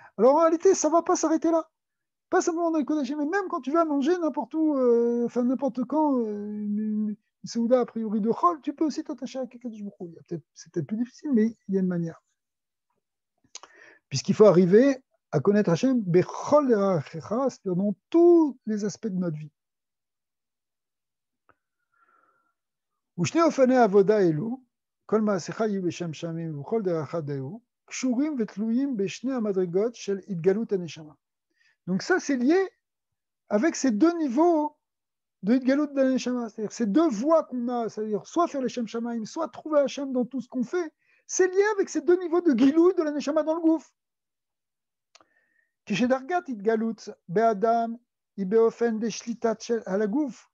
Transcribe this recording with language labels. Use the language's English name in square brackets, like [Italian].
[French] Alors en réalité, ça ne va pas s'arrêter là. Pas simplement dans le Kodesh, mais même quand tu vas manger n'importe où, n'importe quand, une Seouda a priori de Chol, tu peux aussi t'attacher à quelqu'un de Jbouchou. C'est peut-être plus difficile, mais il y a une manière. Puisqu'il faut arriver à connaître Hachem, [Hebrew] Bechol Derachecha, [French] c'est-à-dire dans tous les aspects de notre vie. [Hebrew] ושני אופני העבודה אלו, כל מעשיך יהיו בשם שמיים ובכל דרכך דהו, קשורים ותלויים בשני המדרגות של התגלות הנשמה. [French] Donc ça, c'est lié avec ces deux niveaux de Hitgalut de la Neshama, c'est-à-dire ces deux voies qu'on a, c'est-à-dire soit faire les Shem Shamaim, soit trouver Hachem dans tout ce qu'on fait, c'est lié avec ces deux niveaux de Gilut de la Neshama dans le gouffre. [Hebrew] Kishedargat Hitgalut be'adam ibeofen beshlitat [French] à la gouffre.